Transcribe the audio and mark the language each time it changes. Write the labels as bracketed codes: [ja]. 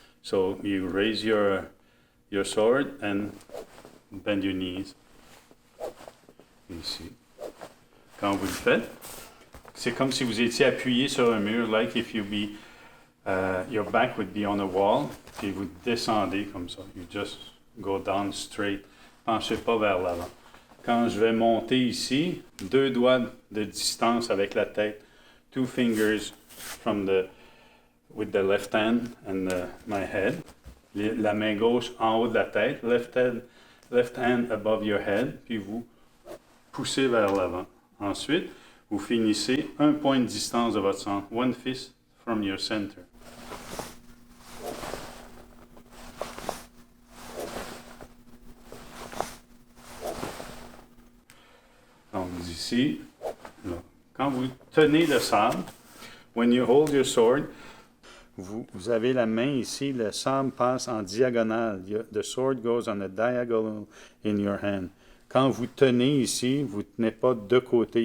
[en] So you raise your sword and bend your knees. Ici. [fr] Quand vous le faites, c'est comme si vous étiez appuyé sur un mur, [en] like if you be, your back would be on a wall, [fr] puis vous descendez comme ça. [en] You just go down straight. [fr] Penchez pas vers l'avant. Quand je vais monter ici, 2 doigts de distance avec la tête, [en] 2 fingers with the left hand and my head. [fr] La main gauche en haut de la tête, [en] left hand above your head, [fr] puis vous poussez vers l'avant. Ensuite, vous finissez 1 point de distance de votre centre, [en] 1 fist from your center. [fr] Donc ici, là. Quand vous tenez le sabre, [en] when you hold your sword, [fr] vous avez la main ici, le sabre passe en diagonale. [en] The sword goes on a diagonal in your hand. [fr] Quand vous tenez ici, vous ne tenez pas de côté.